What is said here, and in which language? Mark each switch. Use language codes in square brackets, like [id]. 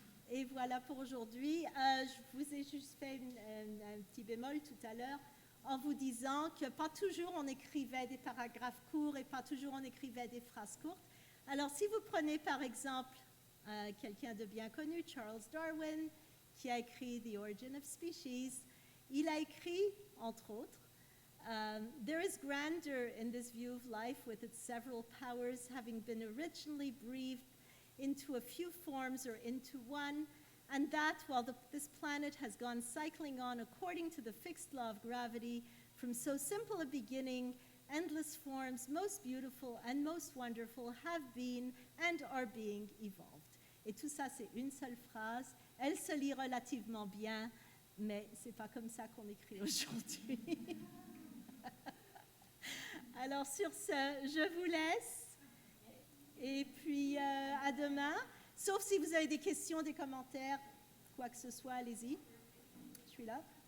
[fr] Et voilà pour aujourd'hui. Je vous ai juste fait un petit bémol tout à l'heure en vous disant que pas toujours on écrivait des paragraphes courts et pas toujours on écrivait des phrases courtes. Alors si vous prenez par exemple quelqu'un de bien connu, Charles Darwin, qui a écrit The Origin of Species, il a écrit, entre autres, [en] there is grandeur in this view of life with its several powers having been originally breathed into a few forms or into one, and that while this planet has gone cycling on according to the fixed law of gravity, from so simple a beginning, endless forms, most beautiful and most wonderful, have been and are being evolved. [fr] Et tout ça, c'est une seule phrase. Elle se lit relativement bien, mais ce n'est pas comme ça qu'on écrit aujourd'hui. Alors sur ce, je vous laisse. Et puis à demain. Sauf si vous avez des questions, des commentaires, quoi que ce soit, allez-y. Je suis là.